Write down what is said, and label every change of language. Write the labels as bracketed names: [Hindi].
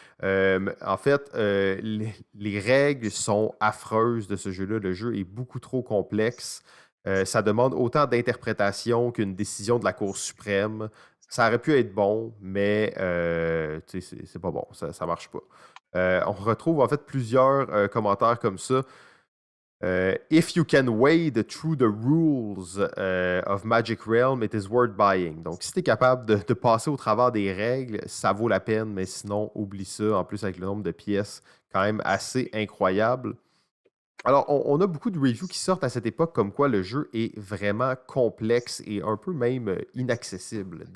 [French] En fait, les règles sont affreuses de ce jeu-là. Le jeu est beaucoup trop complexe. Ça demande autant d'interprétation qu'une décision de la Cour suprême. Ça aurait pu être bon, mais c'est pas bon, ça ne marche pas. On retrouve en fait plusieurs commentaires comme ça. [English] If you can wade through the rules of Magic Realm, it is worth buying. [French] Donc, si tu es capable de passer au travers des règles, ça vaut la peine, mais sinon, oublie ça. En plus, avec le nombre de pièces, quand même assez incroyable. Alors, on a beaucoup de reviews qui sortent à cette époque comme quoi le jeu est vraiment complexe et un peu même inaccessible.